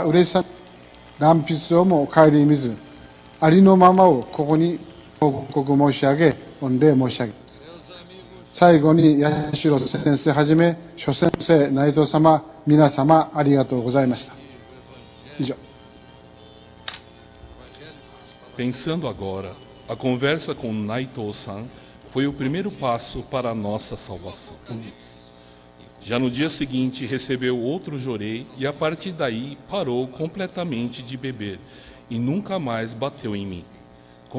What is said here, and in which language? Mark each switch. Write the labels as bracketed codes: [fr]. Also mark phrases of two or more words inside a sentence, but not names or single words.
[ja] 嬉しさ、乱筆をも顧みず、ありのままをここに報告申し上げ、御礼申し上げます。最後に八代先生はじめ、諸先生、内藤様、皆様、ありがとうございました。以上。 [pt] Pensando agora, a conversa com Naito-san foi o primeiro passo para a nossa salvação. Já no dia seguinte recebeu outro jorei e a partir daí parou completamente de beber e nunca mais bateu em mim.